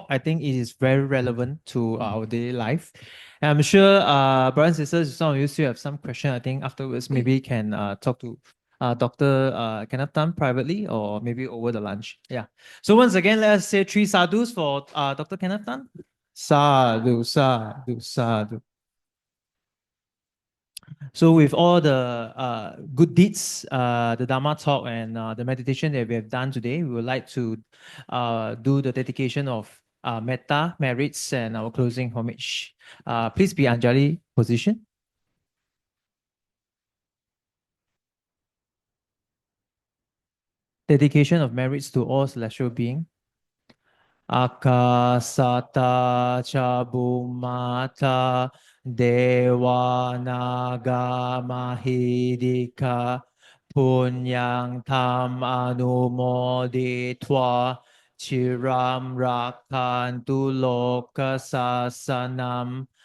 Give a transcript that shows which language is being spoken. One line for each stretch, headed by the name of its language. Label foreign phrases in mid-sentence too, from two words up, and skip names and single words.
English: I think it is very relevant to our daily life. And I'm sure, brothers and sisters, some of you still have some question. I think afterwards, maybe can talk to Dr. Kenneth Tan privately or maybe over the lunch. Yeah. So once again, let's say 3 sadhus for Dr. Kenneth Tan.
Pali: Sadhu, sadhu, sadhu.
English: So with all the good deeds, the Dhamma talk and the meditation that we have done today, we would like to do the dedication of metta, merits, and our closing homage. Please be Anjali position. Dedication of merits to all celestial beings.
Pali: Akasata Chabumata Devanaga Mahidika Punyang Tam Anumoditwa Chiram Rakantu Loka Sasanam